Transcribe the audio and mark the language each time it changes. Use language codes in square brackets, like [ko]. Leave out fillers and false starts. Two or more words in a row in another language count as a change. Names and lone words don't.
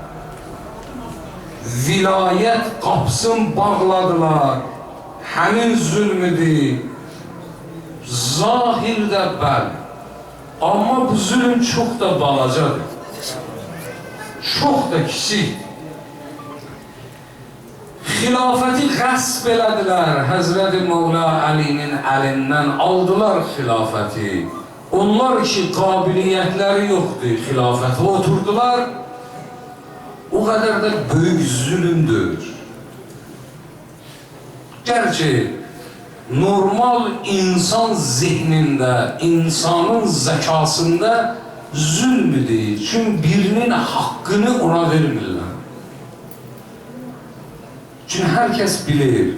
[az] vilayət qapısını bağladılar, həmin zülmüdür, zahirdə bəli, amma bu zülm çox da balacadır, çox da kiçik. Xilafəti qəsb elədilər. Həzrəti Mevla Əlinin əlindən aldılar xilafəti. Onlar ki, qabiliyyətləri yoxdur, xilafətə oturdular. O qədər də böyük zülümdür. Gerçi normal insan zihnində, insanın zəkasında zülmüdür. Çünkü birinin hakkını ona vermirlər. [tr] Çünkü herkes bilir.